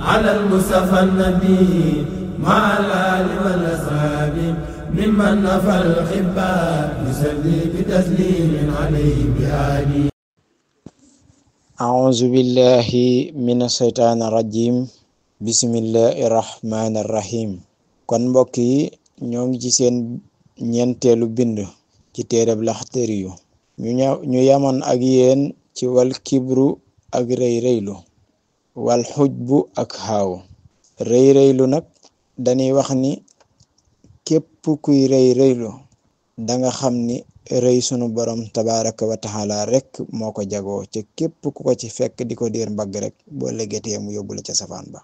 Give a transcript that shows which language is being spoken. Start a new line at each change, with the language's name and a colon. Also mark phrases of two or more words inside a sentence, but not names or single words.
Arabic: على المصطفى النبي مع الآل والأصحاب ممن نفى الخباء يصلي بتسليم عليه بآله. أعوذ بالله من الشيطان الرجيم بسم الله الرحمن الرحيم.
Wolof: kon mbokk yi ñoo ngi ci seen ñeenteelu bind ci téereb Laxdari yu ñu yamoon ak yéen ci
Arabic: والكبر
Wolof: ak rëy rëylu,
Arabic: والعجب
Wolof: ak xaaw. rëy rëylu nag dañuy wax ni képp kuy rëy rëylu danga xam ni rëy sunu borom
Arabic: تبارك وتعالى
Wolof: rek moo ko jagoo, ca képp ku ko ci fekk di ko diir mbagg rek boo légetee mu yóbbu la ca safaan ba.